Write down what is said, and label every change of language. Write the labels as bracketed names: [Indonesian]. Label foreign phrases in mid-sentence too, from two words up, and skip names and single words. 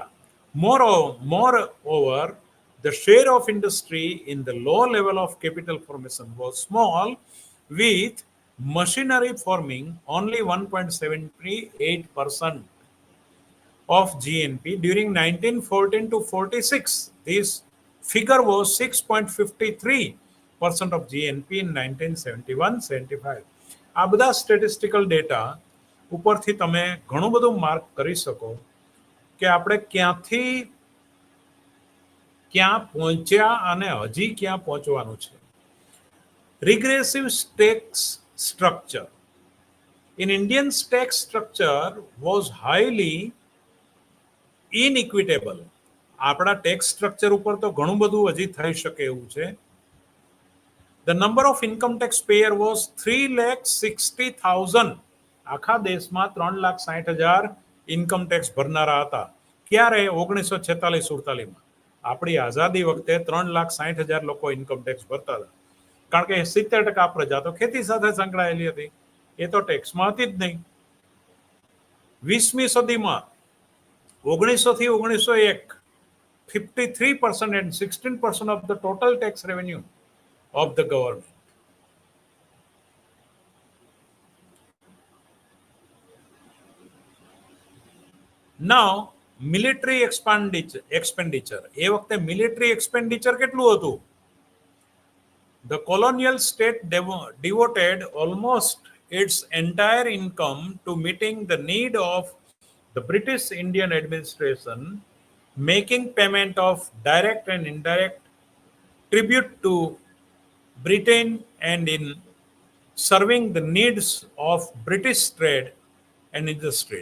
[English] Moreover, the share of industry in the low level of capital formation was small, with machinery forming only 1.78% of GNP during 1914 to 46. This figure was 6.53% of GNP in 1971-75. [Gujarati] આ બધા [English] statistical data [Gujarati] ઉપરથી તમે ઘણું બધું માર્ક કરી શકો કે આપણે ક્યાંથી ક્યાં પહોંચ્યા અને હજી ક્યાં પહોંચવાનું છે. [English] Regressive tax structure. In Indian tax structure was highly inequitable. [Gujarati] આપણા [English] tax structure [Gujarati] ઉપર તો ઘણું બધું હજી થઈ શકે એવું છે. [English] The number of income tax payer was 3,60,000. [Gujarati] આખા દેશમાં 3,60,000 [English] income tax [Gujarati] ભરનારા હતા. ક્યારે? 1946-48. આપણી આઝાદી વખતે 3,60,000 લોકો [English] income tax [Gujarati] ભરતા હતા, કારણ કે 70% પ્રજા તો ખેતી સાથે સંકળાયેલી હતી, એ તો ટેક્સમાં હતી જ નહીં. 20મી સદીમાં 1900 થી 1901 [English] 53% and 16% of the total tax revenue of the government. Now, military expenditure. [Gujarati] એ વખતે [English] military expenditure [Gujarati] કેટલું હતું? [English] The colonial state devoted almost its entire income to meeting the need of the British Indian administration, making payment of direct and indirect tribute to Britain and in serving the needs of British trade and industry.